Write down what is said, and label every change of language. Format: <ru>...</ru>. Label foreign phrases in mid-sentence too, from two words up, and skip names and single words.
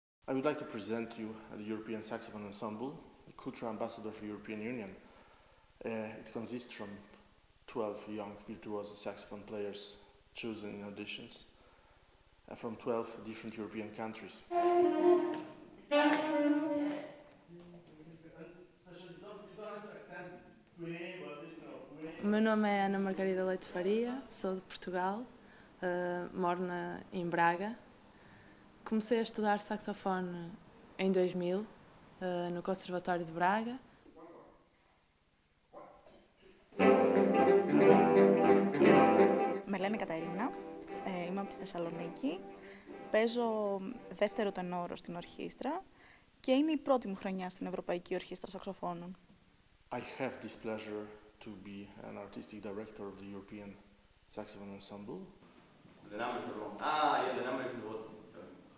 <en>I would like to present you the European Saxophone Ensemble, the cultural ambassador for the European Union. It consists from 12 young virtuoso saxophone players chosen in auditions from 12 different European countries.</en> <pt>O meu nome é Ana Margarida Leite Faria, sou de Portugal, moro em Braga. Comecei a estudar saxofone em 2000, no Conservatório de Braga.</pt> <el>Με λένε Καταρίνα, είμαι από τη Θεσσαλονίκη, παίζω δεύτερο τενόρο στην ορχήστρα και είναι η πρώτη μου χρονιά στην Ευρωπαϊκή Ορχήστρα Σαξοφώνων.</el> <en>I have this pleasure to be an artistic director of the European Saxophone Ensemble. The numbers are wrong. Ah, yeah, the number is in the bottom. Sorry.</en>